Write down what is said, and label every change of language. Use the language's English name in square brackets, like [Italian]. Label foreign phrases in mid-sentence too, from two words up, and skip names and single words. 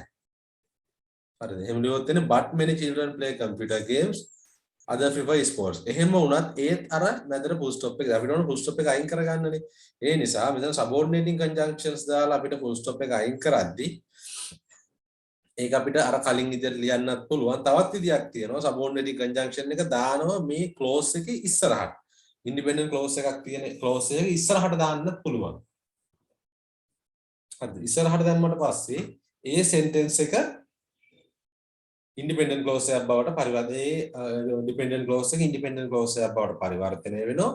[Sinhala] හරිද? එහෙම ලියුවොත් එන්නේ [English] but many children play computer games, other prefer sports. [Sinhala] එහෙම වුණත් ඒත් අර මැදට [English] full stop [Sinhala] එක අපිට ඕන [English] full stop [Sinhala] එක අයින් කරගන්නනේ. ඒ නිසා මෙතන [English] subordinating conjunctions [Sinhala] දාලා අපිට [English] full stop [Sinhala] එක අයින් කරද්දී ඒක අපිට අර කලින් විදිහට ලියන්නත් පුළුවන්. තවත් විදියක් තියෙනවා [English] subordinating conjunction [Sinhala] එක දානවා මේ clause එකේ ඉස්සරහට. [English] independent clause [Sinhala] එකක් තියෙන clause එක ඉස්සරහට දාන්නත් පුළුවන්. හරිද? ඉස්සරහට දැම්මට පස්සේ ඒ sentence එක [English] independent clause [Sinhala] එකක් බවට [English] dependent clause [Sinhala] එක [English] independent clause [Sinhala] එකක් බවට පරිවර්තනය වෙනවා.